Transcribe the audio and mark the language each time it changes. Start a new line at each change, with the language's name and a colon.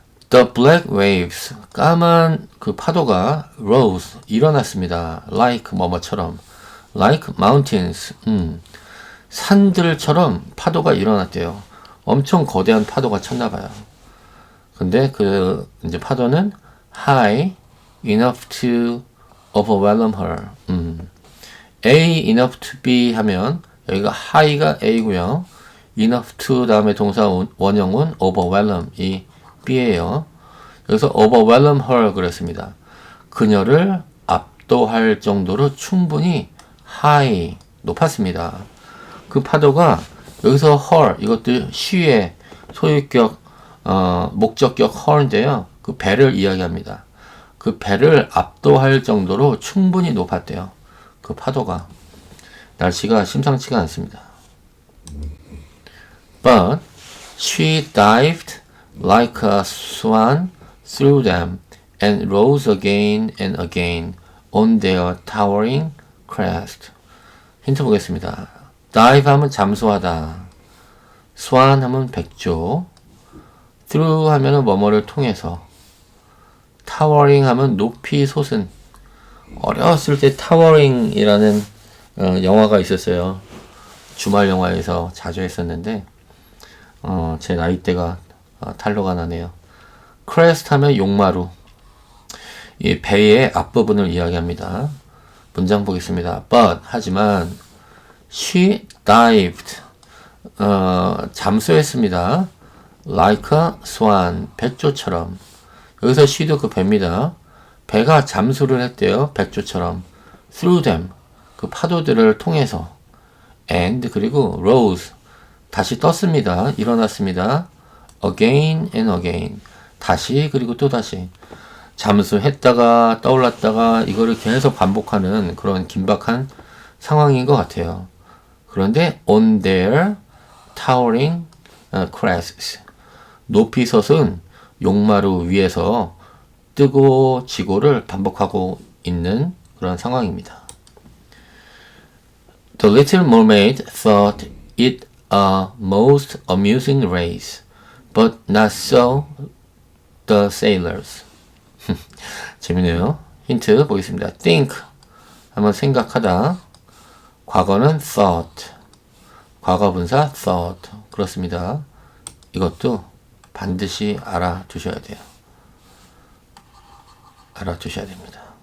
English: The black waves,
Korean: 까만 그 파도가 rose, 일어났습니다. like 뭐뭐처럼.
English: like mountains,
Korean: 산들처럼 파도가 일어났대요. 엄청 거대한 파도가 쳤나봐요. 근데 이제 파도는
English: high enough to overwhelm her.
Korean: A enough to be 하면 여기가 high가 A고요. enough to 다음에 동사 원형은 overwhelm 이 B예요. 여기서
English: overwhelm her
Korean: 그랬습니다. 그녀를 압도할 정도로 충분히 high 높았습니다. 그 파도가 여기서 her 이것도 she의 소유격 목적격 her인데요. 그 배를 이야기합니다. 그 배를 압도할 정도로 충분히 높았대요. 그 파도가. 날씨가 심상치가 않습니다.
English: But she dived like a swan through them and rose again and again on their towering crest.
Korean: 힌트 보겠습니다. dive 하면 잠수하다. swan 하면 백조. through 하면 뭐뭐를 통해서. towering 하면 높이 솟은. 어렸을 때 타워링이라는 영화가 있었어요. 주말 영화에서 자주 했었는데 제 나이대가 탄로가 나네요. 크레스트 하면 용마루. 이 배의 앞부분을 이야기합니다. 문장 보겠습니다. But 하지만 she dived 잠수했습니다. like a swan 백조처럼. 여기서 she도 그 배입니다. 배가 잠수를 했대요. 백조처럼.
English: through them
Korean: 그 파도들을 통해서. and 그리고 rose 다시 떴습니다. 일어났습니다.
English: again and again
Korean: 다시 그리고 또 다시. 잠수했다가 떠올랐다가 이거를 계속 반복하는 그런 긴박한 상황인 것 같아요. 그런데
English: on their towering crests
Korean: 높이 솟은 용마루 위에서 뜨고 지고를 반복하고 있는 그런 상황입니다.
English: The Little Mermaid thought it a most amusing race, but not so the sailors.
Korean: 재밌네요. 힌트 보겠습니다. think 하면 생각하다. 과거는 thought. 과거분사 thought. 그렇습니다. 이것도 반드시 알아두셔야 돼요. 알아두셔야 됩니다.